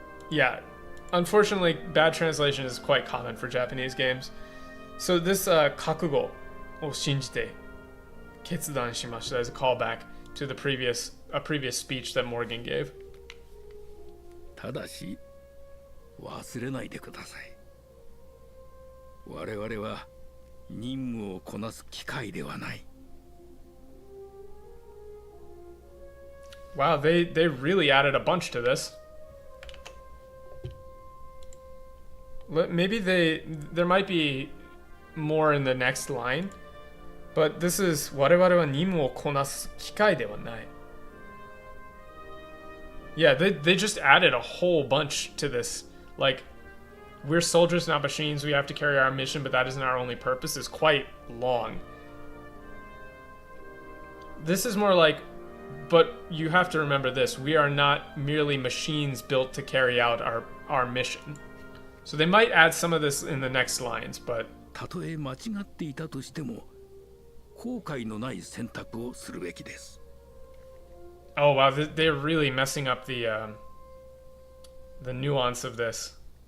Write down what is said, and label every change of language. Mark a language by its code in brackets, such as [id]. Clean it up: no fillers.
[en] Yeah, unfortunately, bad translation is quite common for Japanese games. So this [ja] kakugo o shinjite ketsudan shimashita [en] is a callback to the previous speech that Morgan gave. [ja] ただし忘れないでください。我々は任務をこなす機械ではない。 [en] Wow, they really added a bunch to this. Maybe there might be more in the next line, but this is [ja] 我々は任務をこなす機械ではない. [en] Yeah, they just added a whole bunch to this. Like, we're soldiers, not machines. We have to carry our mission, but that isn't our only purpose. Is quite long. This is more like, but you have to remember this. We are not merely machines built to carry out our mission. So they might add some of this in the next lines, but... [ja] たとえ間違っていたとしても、後悔のない選択をするべきです。 [en] Oh wow, they're really messing up the nuance of this.